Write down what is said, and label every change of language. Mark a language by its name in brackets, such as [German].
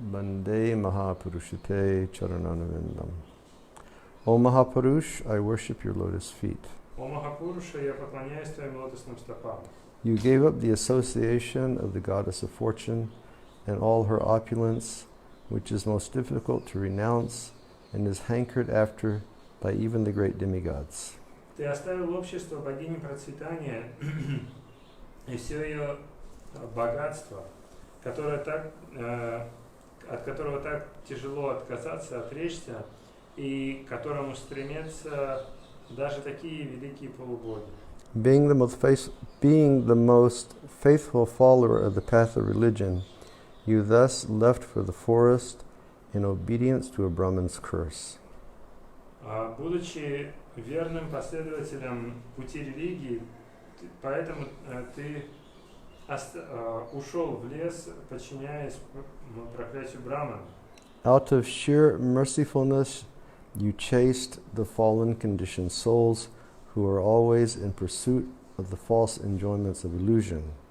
[Sanskrit] Bande Mahapurushate Charananavindam. [English] O Mahapurush, I worship your lotus feet. [Russian] О Махапуруша, я поклоняюсь твоим лотосным стопам. [English] You gave up the association of the goddess of fortune and all her opulence, which is most difficult to renounce and is hankered after by even the great demigods. [Russian] Ты оставил общество богини процветания и все ее богатство, от которого так тяжело отказаться, отречься, и к которому стремятся даже такие великие полубоги. [English] Being the most faithful follower of the path of religion, you thus left for the forest in obedience to a Brahman's curse. [Russian] Будучи верным последователем пути религии, поэтому ты ушел в лес, подчиняясь проклятию Брамана. [English] Out of sheer mercifulness, you chased the fallen conditioned souls who are always in pursuit of the false enjoyments of illusion.